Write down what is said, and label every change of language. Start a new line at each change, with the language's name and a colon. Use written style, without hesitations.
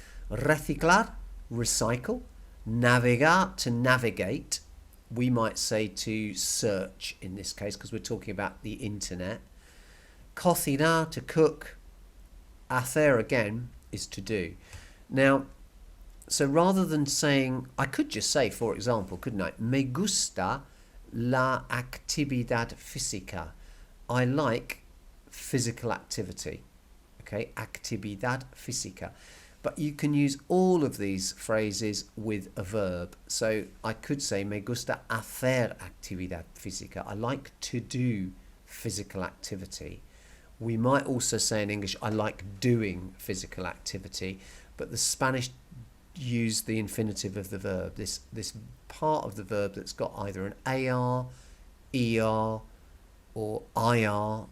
English: Reciclar, recycle. Navegar, to navigate. We might say to search in this case, because we're talking about the internet. Cocinar, to cook. Hacer, again, is to do. Now, so rather than saying, I could just say, for example, couldn't I?
Spanish: Me gusta la actividad física.
English: I like physical activity. Okay, actividad física. But you can use all of these phrases with a verb. So I could say,
Spanish: me gusta hacer actividad física.
English: I like to do physical activity. We might also say in English, I like doing physical activity, but the Spanish use the infinitive of the verb, this part of the verb that's got either an AR, ER, or IR.